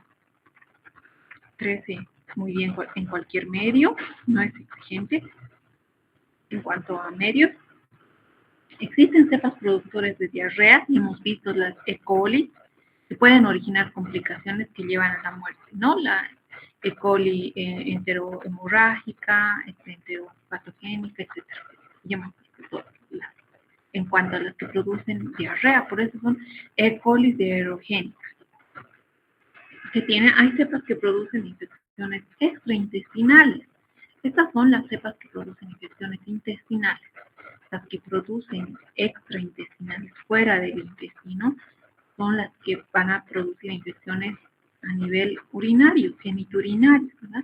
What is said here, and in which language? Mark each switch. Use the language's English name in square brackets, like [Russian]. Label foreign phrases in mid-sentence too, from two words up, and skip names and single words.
[Spanish] Crece muy bien en cualquier medio, no es exigente. En cuanto a medios, existen cepas productores de diarrea y hemos visto las E. coli, que pueden originar complicaciones que llevan a la muerte, ¿no? La E. coli enterohemorrágica, enteropatogénica, etc. Ya hemos visto todas en cuanto a las que producen diarrea, por eso son E. coli diarrogénicas. Hay cepas que producen infecciones extraintestinales. Estas son las cepas que producen infecciones intestinales. Las que producen extraintestinales fuera del intestino son las que van a producir infecciones a nivel urinario, genitourinario, ¿verdad?